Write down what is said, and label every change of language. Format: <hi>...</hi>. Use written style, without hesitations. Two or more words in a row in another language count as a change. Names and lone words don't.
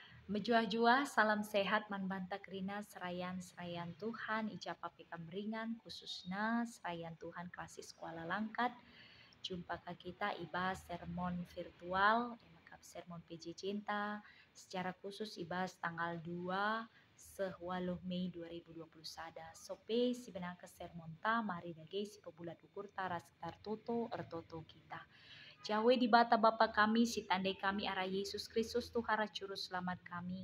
<btx>Menjua-jua, salam sehat manbanta kerina serayan Tuhan, ijapa pekam ringan, khususnya serayan Tuhan klasik sekolah langkat. Jumpa ke kita ibas sermon virtual, sermon PJ Cinta, secara khusus ibas tanggal 2 Mei 2021. Sope si benang ke sermon ta, mari dage si pebulat ukur tara sekitar toto ertoto kita. Jawe di bata Bapa kami, si tandai kami arah Yesus Kristus Tuhan Juru Selamat kami.</btx>